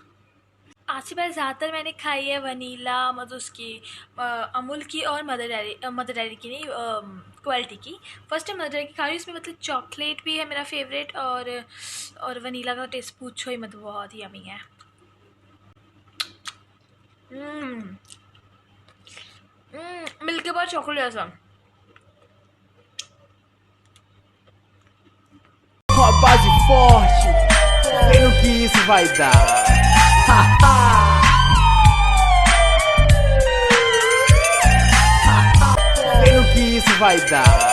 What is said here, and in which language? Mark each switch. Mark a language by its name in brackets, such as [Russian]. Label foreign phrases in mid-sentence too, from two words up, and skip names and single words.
[Hindi] आज की बार ज़्यादातर मैंने खाई है वनीला, मतलब उसकी अमूल की और मदर डेयरी की नहीं, क्वालिटी की। [English] first time [Hindi] मदर डेयरी की खा रही हूँ। इसमें मतलब चॉकलेट भी है मेरा फेवरेट, और वनीला का टेस्ट पूछो ही मत, बहुत ही यमी है। मिल्क के बाद चॉकलेट ऐसा [Portuguese] Uma base forte, vem no que isso vai dar. Vem no que isso vai dar.